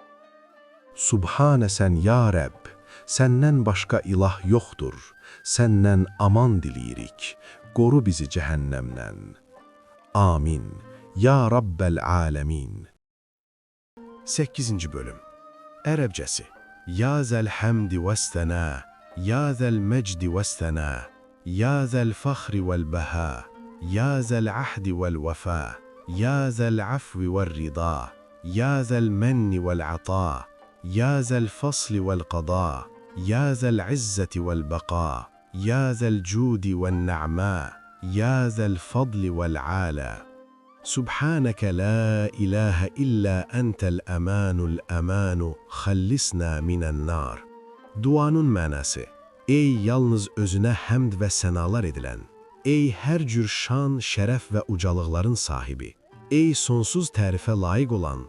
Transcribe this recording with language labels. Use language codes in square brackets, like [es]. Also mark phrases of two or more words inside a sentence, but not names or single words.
[az] Subhanəsən ya Rəbb, səndən başqa ilah yoxdur, səndən aman diləyirik, qoru bizi cəhənnəmdən. [ar] آمين. يا رب العالمين. [az] 8-ci bölüm. [ar] Ərəbcəsi: يا ذا الحمد والثناء، يا ذا المجد والسناء، يا ذا الفخر والبهاء، يا ذا العهد والوفاء، يا ذا العفو والرضا، يا ذا المن والعطاء، يا ذا الفصل والقضاء، يا ذا العزة والبقاء، يا ذا الجود والنعماء، يا ذا الفضل والآلاء. سبحانك لا إله إلا أنت الأمان الأمان خلصنا من النار. [az] Duanın mənası: Ey yalnız özünə həmd və sənalar edilən, ey hər cür şan, şərəf və ucalıqların sahibi, ey sonsuz tərifə layiq olan